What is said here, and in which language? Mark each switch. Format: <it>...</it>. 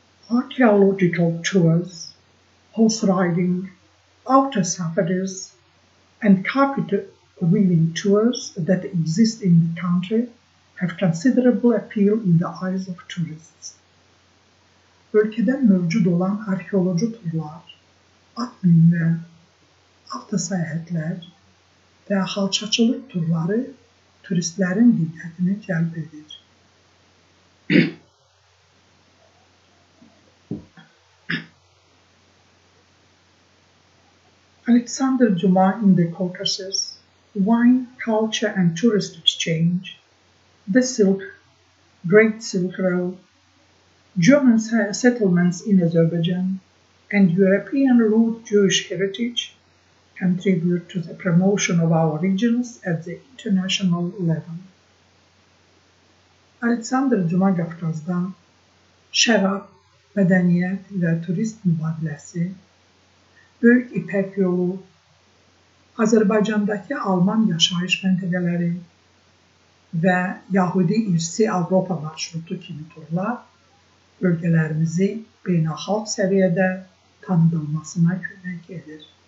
<en>Archaeological tours, horse riding, outdoor safaris, and carpet weaving tours that exist in the country have considerable appeal in the eyes of tourists.</en> <az>Ölkədə mövcud olan arxeoloji turlar, at minmə, avto səyahətlər və xalçaçılıq turları turistlərin diqqətini cəlb edir.</az> <en>Alexander Dumas in the Caucasus, Wine, Culture and Tourist Exchange, The Great Silk Road, German settlements in Azerbaijan, and European root Jewish heritage contribute to the promotion of our regions at the international level.</en> <az>Alexander Dumas Qafqazda şərab, mədəniyyət və turist mübadiləsi, Böyük İpək yolu, Azərbaycandakı Alman yaşayış məntəqələri və Yahudi irsi Avropa marşrutu kimi turlar bölgələrimizi beynəlxalq səviyyədə tanıdılmasına kömək edir.</az>